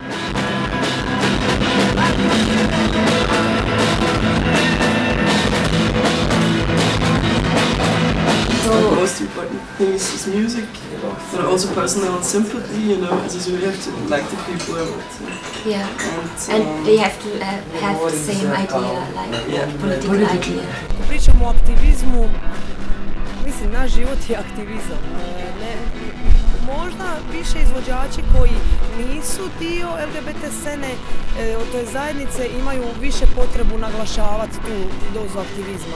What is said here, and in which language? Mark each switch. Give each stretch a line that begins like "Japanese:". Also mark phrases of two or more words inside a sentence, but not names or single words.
English: The most important thing is music, but also personal sympathy, you know, so you have to like the people and yeah, and they have to have the same idea, like political idea.
Croatian: Pričamo o aktivizmu, mislim, naš život je aktivizam. Možda više izvođači koji nisu dio LGBT scene od toj zajednice imaju više potrebu naglašavati tu dozu aktivizma.